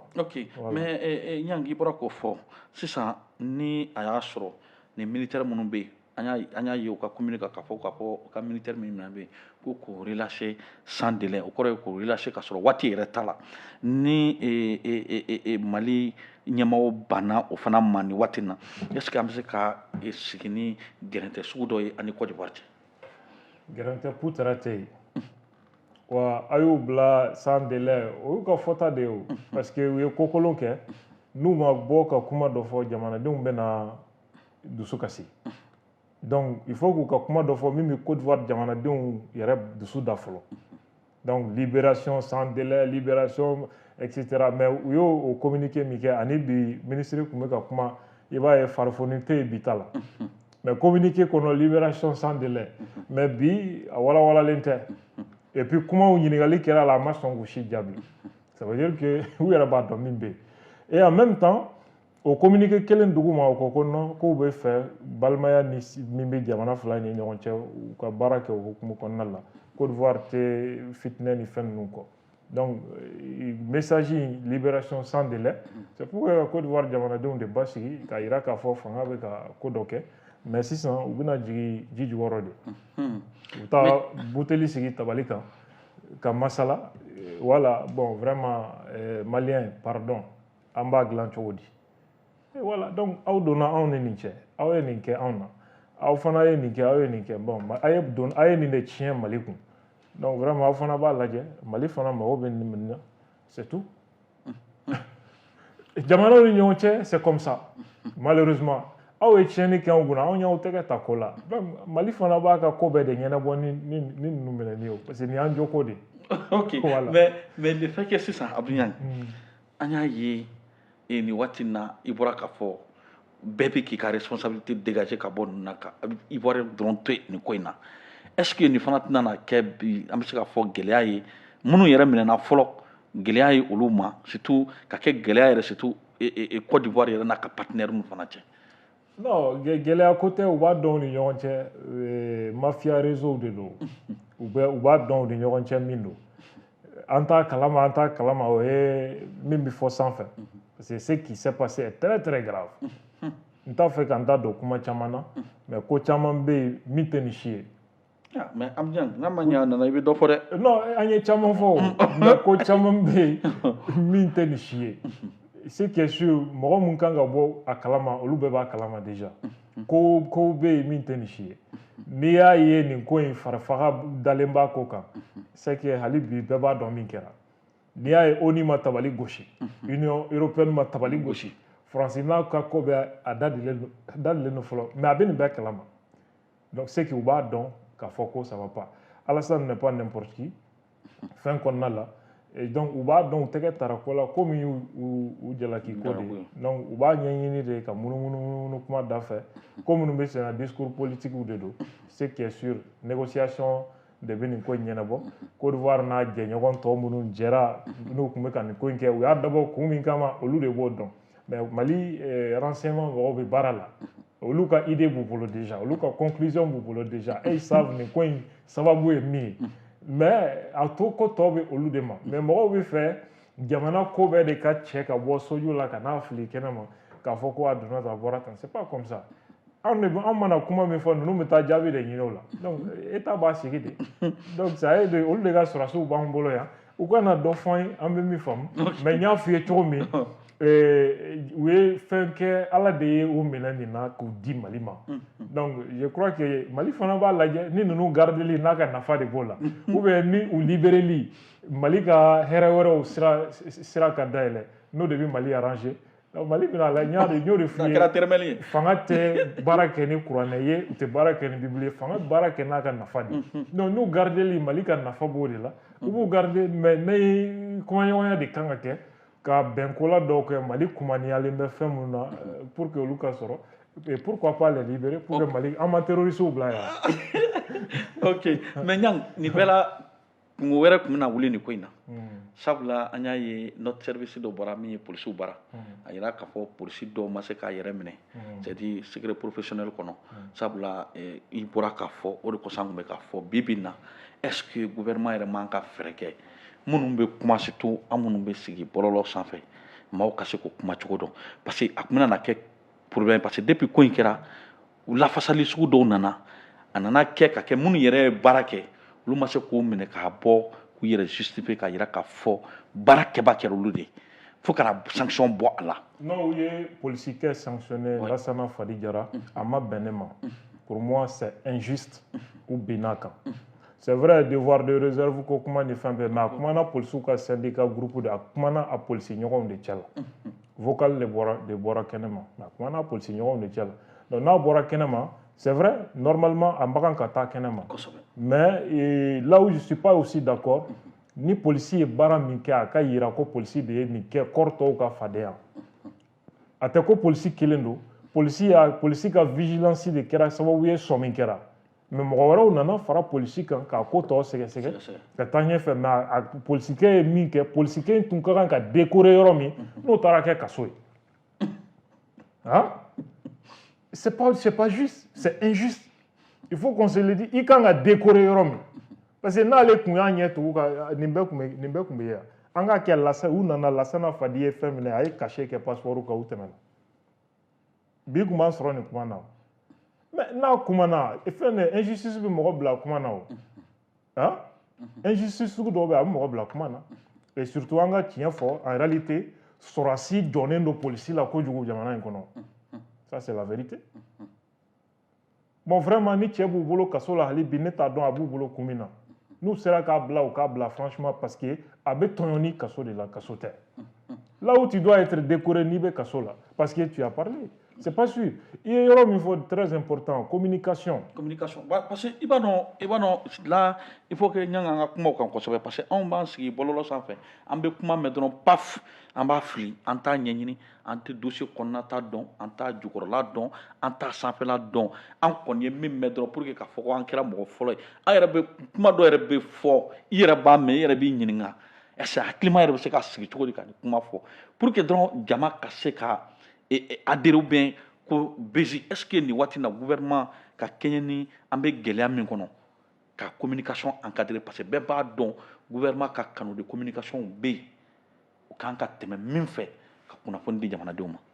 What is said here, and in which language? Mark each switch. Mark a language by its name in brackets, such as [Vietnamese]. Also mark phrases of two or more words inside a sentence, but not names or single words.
[French] Ok mais [Bambara] Ɲangi i bɔra k'o fɔ sisan ni a y'a sɔrɔ ni militaire minnu bɛ yen an y'a ye u ka communiqué k'a fɔ ka militaire min bɛ yen ko k'o [French] relâcher sans délai [Bambara] o kɔrɔ ye k'o relâcher ka sɔrɔ waati yɛrɛ t'a la ni Mali ɲɛmɔgɔw banna o fana ma nin waati in na [French] est ce que [Bambara] an bɛ se ka sigi ni gɛrɛntɛ sugu dɔ ye ani Côte d'Ivoire cɛ. Gɛrɛntɛ putara tɛ yen wa a y'u bila [French] sans délai [Bambara] o y'u ka fɔta de ye o [French] parce que [Bambara] u ye ko kolon kɛ n'u ma bɔ ka kuma dɔ fɔ jamanadenw bɛ na dusu kasi. [French] Donc il faut [Bambara] k'u ka kuma dɔ fɔ min bɛ Côte d'Ivoire jamanadenw yɛrɛ dusu da fɔlɔ [French] donc libération sans délai libération etc mais [Bambara] u y'o communiqué min kɛ ani bi ministre tun bɛ ka kuma i b'a ye farifoni tɛ yen bi ta la [French] mais communiqué [Bambara] kɔnɔ [French] libération sans délai mais [Bambara] bi a walawalalen tɛ [French] et puis [Bambara] kumaw ɲininkali kɛra a la a ma sɔn k'u si jaabi [French] ça veut dire que [Bambara] u yɛrɛ b'a dɔn min bɛ yen [French] et en même temps [Bambara] o communiqué kelen dugu ma o ko ko non k'u bɛ fɛ balimaya ni min bɛ jamana fila ni ɲɔgɔn cɛ u ka baara kɛ o hukumu kɔnɔna la Côte d'Ivoire tɛ fitinɛ ni fɛn ninnu kɔ [French] donc message libération sans délai c'est pourquoi [Bambara] Côte d'Ivoire jamanadenw de ba sigi k'a jira k'a fɔ fanga bɛ ka ko dɔ kɛ mais sisan u bɛna jigin ji jukɔrɔ de u bɛ taa buteli sigi tabali kan ka masala [French] voilà bon vraiment malien pardon [Bambara] an b'a dilan cogo di. [French] Et voilà donc [Bambara] aw donna anw ni nin cɛ aw ye nin kɛ anw na aw fana ye nin kɛ aw ye nin kɛ bon a ye nin de tiɲɛ Mali kun [French] donc vraiment [Bambara] aw fana b'a lajɛ Mali fana mago bɛ nin na [French] c'est tout [Bambara] jamanaw ni ɲɔgɔn cɛ [French] c'est comme ça malheureusement [Bambara] aw ye tiɲɛni kɛ anw kunna anw y'aw tɛgɛ ta ko la donc Mali fana b'a ka ko bɛɛ de ɲɛnabɔ ni ninnu minɛni ye [French] parce que [Bambara] nin y'an joko de. [French] Ok voilà. mais le fait que [Bambara] sisan Abdou Ɲangi an y'a ye et ni waati na i bɔra k'a fɔ bɛɛ bɛ k'i ka [French] responsabilité dégager [Bambara] ka bɔ ninnu na ka Ivoirien dɔrɔn to nin ko in na [French] est-ce que [Bambara] nin fana tɛna na kɛ bi an bɛ se k'a fɔ gɛlɛya ye minnu yɛrɛ minɛna fɔlɔ gɛlɛya ye olu ma surtout ka kɛ gɛlɛya yɛrɛ surtout Côte d'Ivoire yɛrɛ n'a ka partenaire ninnu fana cɛ. Non, gɛlɛya ko tɛ u b'a dɔn ni ɲɔgɔn cɛ [French] mafia réseau [Bambara] de don u b'a dɔn u ni ɲɔgɔn cɛ min don an t'a kalama o ye min bɛ fɔ sanfɛ [French] parce que ce qui s'est passé est très très grave [Bambara] n t'a fɛ k'an da don kuma caman na mais ko caman bɛ yen min tɛ nin si ye. mais Amjan n'a ma ɲɛ nana i bɛ dɔ fɔ dɛ. non an ye caman fɔ mais ko caman bɛ yen min tɛ nin si ye. [French] ce qui est sûr [Bambara] mɔgɔ mun kan ka bɔ a kalama olu bɛɛ b'a kalama déjà ko bɛ yen min tɛ nin si ye n'i y'a ye nin ko in farifaga dalen b'a ko kan [French] c'est que [Bambara] hali bi bɛɛ b'a dɔn min kɛra n'i y'a ye ONU ma tabali gosi Union européenne ma tabali gosi Faransi n'a ka ko bɛ a dadilen don fɔlɔ mais a bɛ nin bɛɛ kalama [French] donc c'est que [Bambara] u b'a dɔn k'a fɔ ko [French] ça va pas Alassane n'est pas n'importe qui [Bambara] fɛn kɔnɔna la [French] et donc [Bambara] u b'a dɔn u tɛgɛ tara ko la ko min y'u jalaki ko de ye donc u b'a ɲɛɲini de ka munumunu kuma da fɛ ko minnu bɛ sen na [French] discours politique [Bambara] de don [French] ce qui est sûr négociation [Bambara] de bɛ nin ko in ɲɛnabɔ Côte d'Ivoire n'a jɛɲɔgɔn tɔ minnu jɛra n'u tun bɛ ka nin ko in kɛ u y'a dabɔ kun min kama olu de b'o dɔn mais Mali renseignement mɔgɔw bɛ baara la olu ka idée b'u bolo déjà olu ka conclusion b'u bolo [French] déjà et ils savent [Bambara] nin ko in sababu ye min ye mais a to ko tɔ bɛ olu de ma mais mɔgɔw bɛ fɛ jamana ko bɛɛ de ka cɛ ka bɔ soju la ka n'a fili kɛnɛ ma k'a fɔ ko a donna tan a bɔra tan [French] c'est pas comme ça [Bambara] an mana kuma min fɔ ninnu bɛ taa jaabi de ɲini o la [French] donc État [Bambara] b'a sigi de [French] donc ça [Bambara] ye de olu de ka sɔrɔsiw b'an bolo yan u kana dɔ fɔ an ye an bɛ min faamu mais n y'a f'i ye cogo min u ye fɛn kɛ ala de ye o minɛ nin na k'u di Mali ma [French] donc je crois que [Bambara] Mali fana b'a lajɛ ni ninnu gardeli n'a ka nafa de b'o la [French] ou bien [Bambara] ni u libéreli Mali ka hɛrɛ wɛrɛw sira ka dayɛlɛ n'o de bɛ Mali arranger Mali bɛna la n y'o de f'i ye fanga tɛ baara kɛ ni kuranɛ ye u tɛ baara kɛ ni Bible ye fanga bɛ baara kɛ n'a ka nafa de donc n'u gardeli Mali ka nafa b'o de la u b'u [French] garder mais [Bambara] ne kumaɲɔgɔnya de kan ka kɛ ka bɛnkola dɔw kɛ Mali kumaniyalen bɛ fɛn minnu na [French] pour que [Bambara] olu ka sɔrɔ [French] et pourquoi pas les libérer pour que [Bambara] Mali an ma terroristes bila yan. [French] ok mais [Bambara] Niang nin bɛɛ la kungo wɛrɛ tun bɛna wuli nin ko in na sabula an y'a ye [French] notre service [Bambara] dɔ bɔra min ye polisiw bara a yira k'a fɔ polisi dɔw ma se k'a yɛrɛ minɛ [French] c'est à dire secret professionnel [Bambara] kɔnɔ sabula i bɔra k'a fɔ o de kosɔn an tun bɛ k'a fɔ bi bi in na [French] est-ce que gouvernement [Bambara] yɛrɛ man ka fɛɛrɛ kɛ minnu bɛ kuma surtout an minnu bɛ sigi bɔlɔlɔ sanfɛ maaw ka se k'o kuma cogo dɔn [French] parce que [Bambara] a tun bɛna kɛ [French] problème parce que depuis [Bambara] ko in kɛra lafasali sugu dɔw nana a nana kɛ ka kɛ minnu yɛrɛ ye baara kɛ olu ma se k'o minɛ k'a bɔ k'u yɛrɛ justifier k'a yira k'a fɔ baara kɛba kɛra olu de fo kana sanction bɔ a la. n'o ye polisikɛ sanctionné Lassana Fadi Jara a ma bɛn ne ma [French] pour moi c'est injuste [Bambara] u binna kan. [French] C'est vrai, devoir de réserve [Bambara] ko kuma ni fɛn bɛɛ mais a kumana polisiw ka [French] syndicat groupe [Bambara] de a kumana a polisi ɲɔgɔnw de cɛ la vocal de bɔra kɛnɛ ma mais a kumana a polisi ɲɔgɔnw de cɛ la donc n'a bɔra kɛnɛ ma [French] c'est vrai normalement [Bambara] a man kan ka taa kɛnɛ ma [French] mais là où je suis pas aussi d'accord [Bambara] ni polisi ye baara min kɛ a ka yira ko polisi de ye nin kɛ corps tɔw ka fadenya a tɛ ko polisi kelen don polisi ka vigilance de kɛra sababu ye sɔn min kɛra mais mɔgɔ wɛrɛw nana fara polisi kan k'a ko tɔ sɛgɛsɛgɛ ka taa ɲɛfɛ mais a polisikɛ ye min kɛ polisikɛ in tun ka kan ka décorer yɔrɔ min n'o taara kɛ kaso ye [French] hein c'est pas juste c'est injuste il faut qu'on se le dise [Bambara] i kan ka décorer yɔrɔ min [French] parce que [Bambara] n'ale tun y'a ɲɛ tugu ka nin bɛɛ kun bɛ yan an ka kɛ u nana Lassana Fadi ye fɛn minɛ a ye cachet kɛ passeport kan u tɛmɛna bi kun b'an sɔrɔ nin kuma na mais n'a kumana fɛn de injustice bɛ mɔgɔ bila kuma na o [French] hein injustice [Bambara] sugu dɔw bɛ a bɛ mɔgɔ bila kuma na [French] et surtout [Bambara] an ka tiɲɛ fɔ [French] en réalité [Bambara] sɔrɔsi jɔnnen don polisi la kojugu jamana in kɔnɔ [French] ça c'est la vérité bon vraiment [Bambara] ni cɛ b'u bolo kaso la hali bi ne t'a dɔn a b'u bolo kun min na n'u sera k'a bila u k'a bila [French] franchement parce que [Bambara] a bɛ tɔɲɔni kaso de la kaso tɛ [French] là où tu dois être décoré [Bambara] n'i bɛ kaso la [French] parce que tu as parlé C'est pas sûr. Il y a un faut très important, communication. Communication. Parce que là, il faut que nous ayons parce qu'on va se [Bambara] bololo sanfɛ an bɛ kuma mɛn dɔrɔn paf an b'a fili an t'a ɲɛɲini an tɛ dossier kɔnɔna ta dɔn an t'a jukɔrɔla dɔn an t'a sanfɛla dɔn an kɔni ye min mɛn dɔrɔn [French] pour que [Bambara] k'a fɔ ko an kɛra mɔgɔ fɔlɔ ye an yɛrɛ bɛ kuma dɔ yɛrɛ bɛ fɔ i yɛrɛ b'a mɛn i yɛrɛ b'i ɲininka [French] est-ce que [Bambara] hakilima yɛrɛ bɛ se ka sigi cogo di ka nin kuma fɔ [French] pour que [Bambara] dɔrɔn jama ka se ka [French] adhérer ou bien [Bambara] ko bezi [French] est-ce que [Bambara] nin waati na gouvernement ka kɛɲɛ ni an bɛ gɛlɛya min kɔnɔ ka [French] communication encadrer parce que [Bambara] bɛɛ b'a dɔn gouvernement ka [French] canaux de communication [Bambara] bɛ yen o kan ka tɛmɛ min fɛ ka kunnafoni di jamanadenw ma.